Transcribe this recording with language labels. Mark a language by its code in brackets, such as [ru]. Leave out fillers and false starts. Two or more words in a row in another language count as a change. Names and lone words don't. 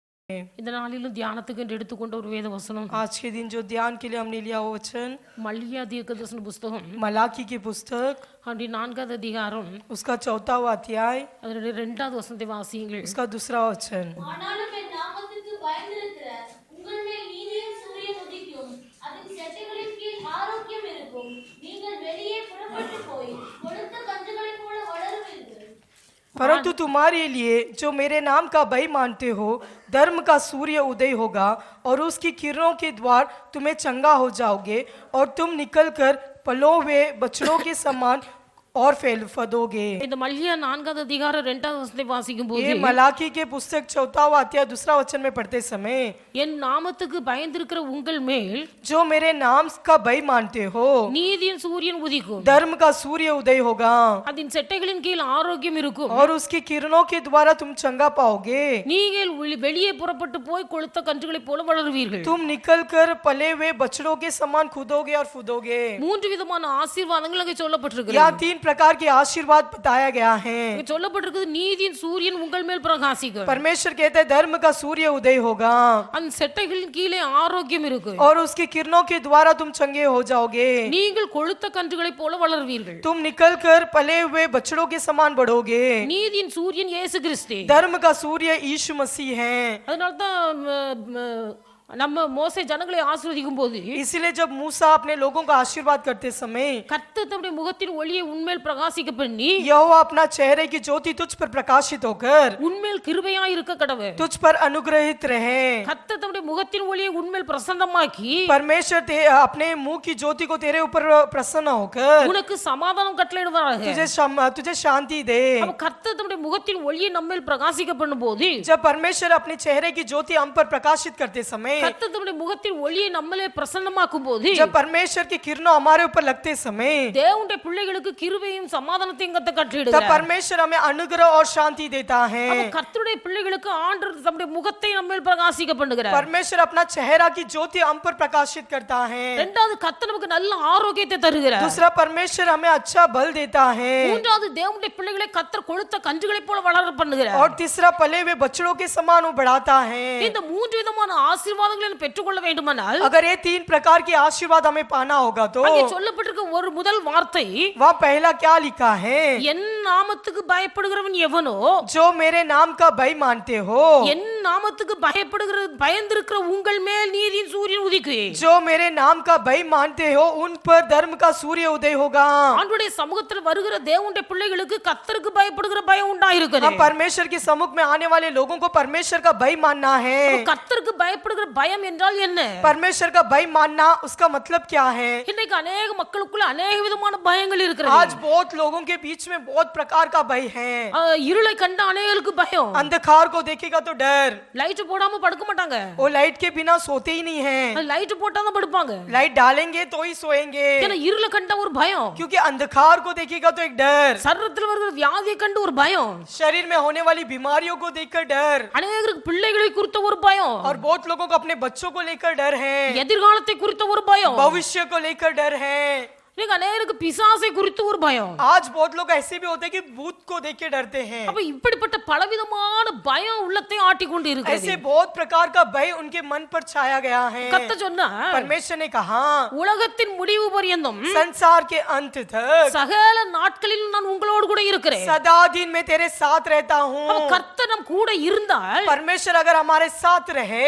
[ta] இந்த நாளிலும் தியானத்துக்கு என்று எடுத்துக்கொண்ட ஒரு வேத வசனம் [hi] आज के दिन जो ध्यान के लिए हमने लिया वो वचन [ta] மல்கியா தீர்க்கதரிசன புஸ்தகம் [hi] मलाकी की पुस्तक [ta] அப்படி 4வது அதிகாரம் [hi] उसका 4वां अध्याय [ta] அதனுடைய 2வது வசனத்தை வாசியுங்கள். [hi] उसका 2रा वचन। [ta] ஆனாலும் என் நாமத்துக்கு பயந்திருக்கிற உங்கள் மேல் நீதியின் சூரியன் உதிக்கும், அதன் செட்டைகளின் கீழ் ஆரோக்கியம் இருக்கும். நீங்கள் வெளியே புறப்பட்டு போய் கொழுத்த கன்றுகளைப் போல வளருவீர்கள். [hi] परंतु तुम्हारे लिए जो मेरे नाम का भय मानते हो, धर्म का सूर्य उदय होगा और उसकी किरणों के द्वार तुम्हें चंगा हो जाओगे और तुम निकलकर पलों हुए बछड़ों के समान और फदोगे। [ta] இந்த மல்கியா 4வது அதிகாரம் 2வது வசனத்தை வாசிக்கும் போது [hi] ये मलाकी के पुस्तक 4वां अध्याय 2रा वचन में पढ़ते समय [ta] என் நாமத்துக்கு பயந்திருக்கிற உங்கள் மேல் [hi] जो मेरे नाम का भय मानते हो, [ta] நீதியின் சூரியன் உதிக்கும், [hi] धर्म का सूर्य उदय होगा [ta] அதன் செட்டைகளின் கீழ் ஆரோக்கியம் இருக்கும். [hi] और उसकी किरणों के द्वारा तुम चंगा पाओगे। [ta] நீங்கள் வெளியே புறப்பட்டு போய் கொழுத்த கன்றுகளைப் போல வளருவீர்கள். [hi] तुम निकलकर पले हुए बछड़ों के समान कूदोगे और फूदोगे। [ta] 3 விதமான ஆசீர்வாதங்கள் அங்கே சொல்லப்பட்டிருக்கிறது. [hi] यहाँ 3 प्रकार के आशीर्वाद बताया गया है। [ta] இங்கே சொல்லப்பட்டிருக்கிறது நீதியின் சூரியன் உங்கள் மேல் பிரகாசிக்கும். [hi] परमेश्वर कहते हैं धर्म का सूर्य उदय होगा [ta] அந்த செட்டைகளின் கீழே ஆரோக்கியம் இருக்கும். [hi] और उसकी किरणों के द्वारा तुम चंगे हो जाओगे। [ta] நீங்கள் கொழுத்த கன்றுகளைப் போல வளருவீர்கள். [hi] तुम निकलकर पले हुए बछड़ों के समान बढ़ोगे। [ta] நீதியின் சூரியன் இயேசு கிறிஸ்து. [hi] धर्म का सूर्य यीशु मसीह है। [ta] அதனால தான் நம்ம மோசே ஜனங்களை ஆசீர்வதிக்கும் போது [hi] इसीलिए जब मूसा अपने लोगों का आशीर्वाद करते समय [ta] கர்த்தர் தம்முடைய முகத்தின் ஒளியை உன்மேல் பிரகாசிக்க பண்ணி [hi] यहोवा अपना चेहरे की ज्योति तुझ पर प्रकाशित होकर [ta] உன்மேல் கிருபையா இருக்க கடவுள். [hi] तुझ पर अनुग्रहित रहे। [ta] கர்த்தர் தம்முடைய முகத்தின் ஒளியை உன்மேல் பிரசன்னமாக்கி [hi] परमेश्वर अपने मुंह की ज्योति को तेरे ऊपर प्रसन्न होकर [ta] உனக்கு சமாதானம் கட்டளையிடுவாராக. [hi] तुझे शांति दे। [ta] அப்ப கர்த்தர் தம்முடைய முகத்தின் ஒளியை நம்மேல் பிரகாசிக்க பண்ணும்போது [hi] जब परमेश्वर अपने चेहरे की ज्योति हम पर प्रकाशित करते समय, [ta] கர்த்தர் தம்முடைய முகத்தின் ஒளியை நம்மளே பிரசன்னமாக்கும் போது [hi] जब परमेश्वर की किरणों हमारे ऊपर लगते समय, [ta] தேவனுடைய பிள்ளைகளுக்கு கிருபையும் சமாதானத்தையும் கத்த [hi] तब [ta] கட்டளையிடுகிறார். [hi] परमेश्वर हमें अनुग्रह और शांति देता है। [ta] அப்ப கர்த்தருடைய பிள்ளைகளுக்கு ஆண்டவர் தம்முடைய முகத்தை நம்மேல் பிரகாசிக்க பண்ணுகிறார். [hi] परमेश्वर अपना चेहरा की ज्योति हम पर प्रकाशित करता है। [ta] இரண்டாவது கர்த்தர் நமக்கு நல்ல ஆரோக்கியத்தை தருகிறார். [hi] दूसरा परमेश्वर हमें अच्छा बल देता है। [ta] மூன்றாவது தேவனுடைய பிள்ளைகளை கர்த்தர் கொழுத்த கன்றுகளைப் போல வளர பண்ணுகிறார். [hi] और तीसरा पले हुए बछड़ों के समान वो बढ़ाता है। [ta] இந்த 3 விதமான ஆசீர்வாதங்களை பெற்றுக்கொள்ள வேண்டுமானால் [hi] अगर ये 3 प्रकार के आशीर्वाद हमें पाना होगा तो [ta] அங்கே சொல்லப்பட்டிருக்க ஒரு முதல் வார்த்தை [hi] वहाँ पहला क्या लिखा है? [ta] என் நாமத்துக்கு பயப்படுகிறவன் எவனோ, [hi] जो मेरे नाम का भय मानते हो, [ta] என் நாமத்துக்கு பயந்திருக்கிற உங்கள் மேல் நீதியின் சூரியன் உதிக்கும். [hi] जो मेरे नाम का भय मानते हो उन पर धर्म का सूर्य उदय होगा। [ta] ஆண்டவருடைய சமூகத்தில் வருகிற தேவனுடைய பிள்ளைகளுக்கு கர்த்தருக்கு பயப்படுகிற பயம் உண்டாயிருக்கிறது. [hi] परमेश्वर के सम्मुख में आने वाले लोगों को परमेश्वर का भय मानना है। [ta] கர்த்தருக்கு பயப்படுகிற பயம் என்றால் என்ன? [hi] परमेश्वर का भय मानना उसका मतलब क्या है? [ta] இன்னைக்கு अनेक மக்களுக்குள்ள अनेक விதமான பயங்கள் இருக்கிறது. [hi] आज बहुत लोगों के बीच में बहुत प्रकार का भय है। [ta] இருளை கண்ட अनेकருக்கு பயம். [hi] अंधकार को देखेगा तो डर। [ta] லைட் போடாம படுக்க மாட்டாங்க. [hi] वो लाइट के बिना सोते ही नहीं है। [ta] லைட் போட்டா தான் படுப்பாங்க. [hi] लाइट डालेंगे तो ही सोएंगे, [ta] ஏன்னா இருளை கண்ட ஒரு பயம். [hi] क्योंकि अंधकार को देखेगा तो एक डर। [ta] சரீரத்தில் வருகிற வியாதியை கண்டு ஒரு பயம். [hi] शरीर में होने वाली बीमारियों को देखकर डर। [ta] अनेकருக்கு பிள்ளைகளை குறித்த ஒரு பயம். [hi] और बहुत लोगों को अपने बच्चों को लेकर डर है। [ta] எதிர்காலத்தை குறித்த ஒரு பயம். [hi] भविष्य को लेकर डर है। [ta] இன்னைக்கு अनेकருக்கு பிசாசை குறித்து ஒரு பயம். [hi] आज बहुत लोग ऐसे भी होते हैं कि भूत को देख के डरते हैं। [ta] அப்ப இப்படிப்பட்ட பலவிதமான பயம் உள்ளத்தை ஆட்டிக்கொண்டு இருக்கிறது. [hi] ऐसे बहुत प्रकार का भय उनके मन पर छाया गया है। [ta] கர்த்தர் சொன்னார், [hi] परमेश्वर ने कहा [ta] உலகத்தின் முடிவு பரியந்தம் [hi] संसार के अंत तक [ta] சகல நாட்களில் நான் உங்களோடு கூட இருக்கிறேன். [hi] सदा दिन में तेरे साथ रहता हूँ। [ta] அப்ப கர்த்தர் நம் கூட இருந்தால் [hi] परमेश्वर अगर हमारे साथ रहे